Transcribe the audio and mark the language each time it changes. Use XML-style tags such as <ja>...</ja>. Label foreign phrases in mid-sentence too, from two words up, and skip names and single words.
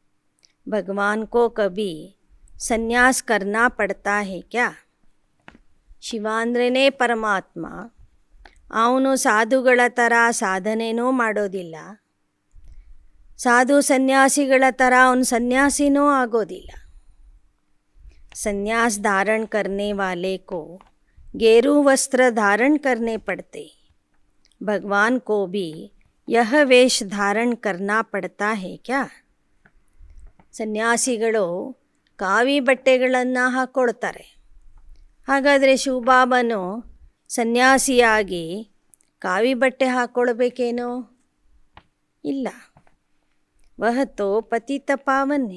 <hi>भगवान को कभी संन्यास करना पड़ता है क्या?</hi> <kn>ಶಿವ ಅಂದ್ರೇ ಪರಮಾತ್ಮ. ಅವನು ಸಾಧುಗಳ ಥರ ಸಾಧನೆನೂ ಮಾಡೋದಿಲ್ಲ, ಸಾಧು ಸನ್ಯಾಸಿಗಳ ಥರ ಅವನು ಸನ್ಯಾಸಿನೂ ಆಗೋದಿಲ್ಲ.</kn> <hi>संन्यास धारण करने वाले को गेरू वस्त्र धारण करने पड़ते, भगवान को भी यह वेश धारण करना पड़ता है क्या?</hi> <kn>ಸನ್ಯಾಸಿಗಳು ಕಾವಿ ಬಟ್ಟೆಗಳನ್ನು ಹಾಕ್ಕೊಳ್ತಾರೆ. ಹಾಗಾದರೆ ಶಿವಬಾಬನು ಸನ್ಯಾಸಿಯಾಗಿ ಕಾವಿ ಬಟ್ಟೆ ಹಾಕ್ಕೊಳ್ಬೇಕೇನೋ?</kn> <hi>ಇಲ್ಲ. वह तो पतित पावन.</hi>